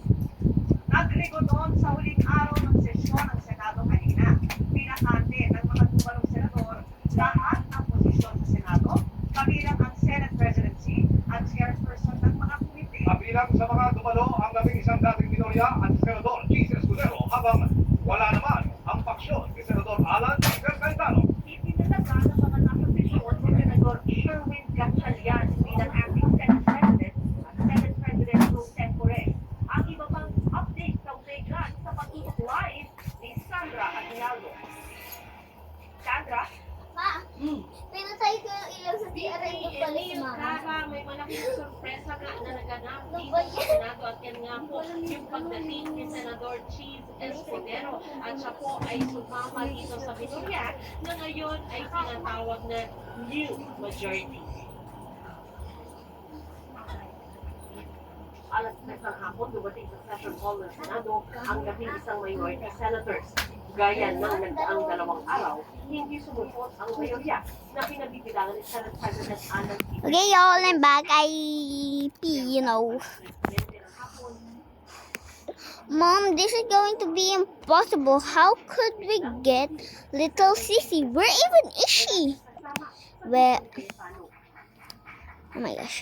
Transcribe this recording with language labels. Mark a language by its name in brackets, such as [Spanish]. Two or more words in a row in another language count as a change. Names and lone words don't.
[Filipino] Nagligodon sa huling araw ng sesyon ng Senado kanina. Pinakante ng mga tumalong senador lahat ng posisyon sa Senado, kabilang ang Senate Presidency at chairperson ng mga komite. Kabilang sa mga dumalo ang labing-isang dating minorya at Senador Jesus Escudero habang wala naman ang paksyon ni Senador Alan Cayetano. Itinalaga ng mga nakaposisyon si Senador Sherwin Gatchalian bilang acting Senate President at Senate President pro tempore. Ang iba pang update sa utegan sa pagtutok live ni Sandra Aguinaldo. Sandra? Ma, pinatay ko yung ilaw sa TRA ko pala si Mama. May malaking sorpresa nga na naganap Ano dito ba sa yan? Senado at yan nga po yung pagdating ni Senador Cheese Escudero at siya po ay sumama dito sa Minorya na ngayon ay tinatawag na New Majority. Alas 3 ng hapon, dumating sa session hall ng Senado ang labing-isang [English] minority senators. [Filipino] Gaya ng nagdaang 2 araw, hindi sumupot ang mayorya na pinabibilangan ni Senate President Alan P. [English] Okay, y'all, I'm back. I pee, you know. Mom, this is going to be impossible. How could we get little Sissy? Where even is she? Where? Oh my gosh.